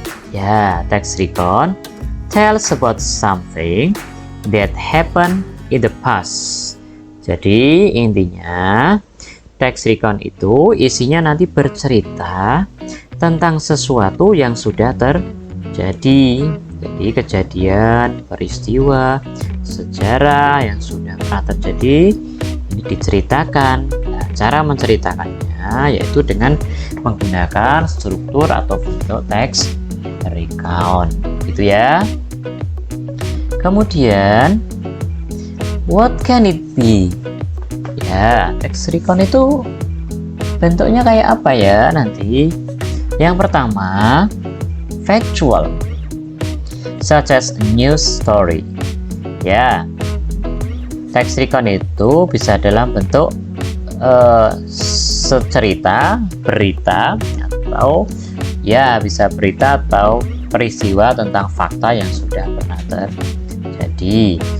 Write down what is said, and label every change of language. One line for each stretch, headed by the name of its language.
English: Ya, text recount tells about something that happened in the past.
Indonesian: Jadi intinya text recount itu isinya nanti bercerita tentang sesuatu yang sudah terjadi. Jadi kejadian, peristiwa, sejarah yang sudah pernah terjadi ini diceritakan. Nah, cara menceritakannya yaitu dengan menggunakan struktur atau bentuk text recount gitu ya. Kemudian
English: what can it be?
Indonesian: Ya, text recount itu bentuknya kayak apa ya nanti? Yang pertama,
English: factual, such as a news story.
Indonesian: Ya, text recount itu bisa dalam bentuk secerita, berita, atau ya bisa berita atau peristiwa tentang fakta yang sudah pernah terjadi.